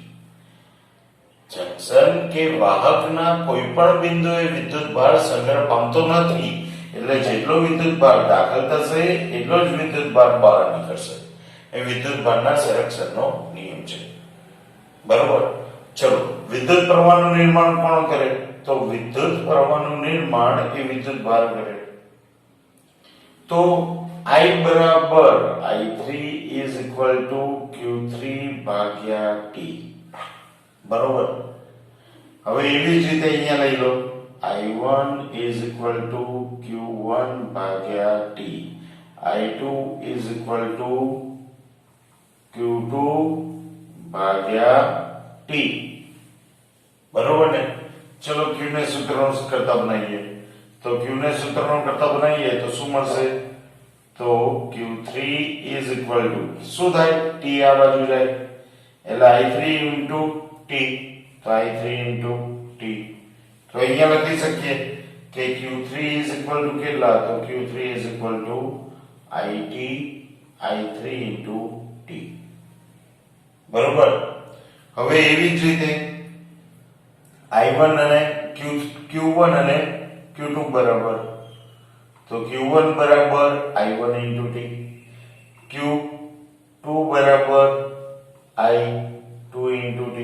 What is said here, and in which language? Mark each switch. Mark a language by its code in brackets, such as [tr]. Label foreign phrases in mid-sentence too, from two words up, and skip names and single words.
[gu] જંકશન કે વાહકના કોઈ પણ બિંદુએ વિદ્યુત ભાર સંગ્રહ પામતો નથી, એટલે જેટલો વિદ્યુત ભાર દાખલ થશે એટલો જ વિદ્યુત ભાર બહાર નીકળશે. એ વિદ્યુત ભારના સંરક્ષણનો નિયમ છે. બરોબર. ચલો વિદ્યુત પ્રવાહનું નિર્માણ કોણ કરે? તો વિદ્યુત પ્રવાહનું નિર્માણ એ વિદ્યુત ભાર કરે. તો I બરાબર I3 [en] is equal to [gu] Q3 ભાગ્યા T. બરોબર. હવે એવી જ રીતે અહીંયા લઈ લો I1 [en] is equal to [gu] Q1 ભાગ્યા T. [en] I2 is equal to Q2 ભાગ્યા T. [gu] બરોબર ને? ચલો Q ને સૂત્રનો કરતા બનાવીએ. તો Q ને સૂત્રનો કરતા બનાવીએ તો શું મળશે? તો Q3 [en] is equal to [gu] શું થાય? T આ બાજુ જાય એટલે I3 into T. તો I3 into T. તો અહીંયા લખી શકીએ કે Q3 [en] is equal to [gu] કેટલા? [en] તો Q3 is equal to IT I3 into T. [gu] બરોબર. હવે એવી જ રીતે I1 અને Q1 અને Q2 બરાબર. તો Q1 બરાબર I1 into T, Q2 બરાબર I2 into T.